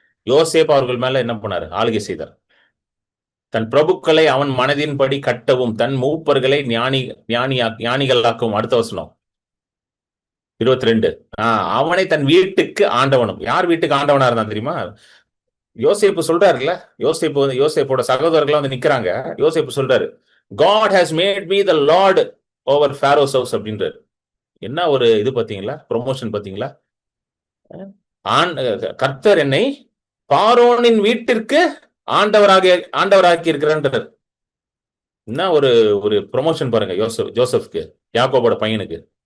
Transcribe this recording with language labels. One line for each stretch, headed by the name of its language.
Tamil: யோசேப்பு அவர்கள் மேல என்ன பண்ணாரு? ஆளுகை செய்தார். தன் பிரபுக்களை அவன் மனதின்படி கட்டவும் தன் மூப்பர்களை ஞானிகளாக்கவும். அடுத்த வசனம் 22. அவனை தன் வீட்டுக்கு ஆண்டவனும். யார் வீட்டுக்கு ஆண்டவனா இருந்தான் தெரியுமா? யோசேப்பு சொல்றாருல்ல. யோசேப்போட சகோதரர்கள் நிக்கிறாங்க. யோசேப்பு சொல்றாரு,
English: God has made me the Lord over Pharaoh's house
Tamil: அப்படின்றாரு. என்ன ஒரு இது பாத்தீங்களா, ப்ரொமோஷன் பாத்தீங்களா? கர்த்தர் என்னை பார்வோனின் வீட்டிற்கு ஆண்டவராக்கி இருக்கிறார். என்ன ஒரு ப்ரொமோஷன் பாருங்க ஜோசப்க்கு, யாக்கோபோட பையனுக்கு.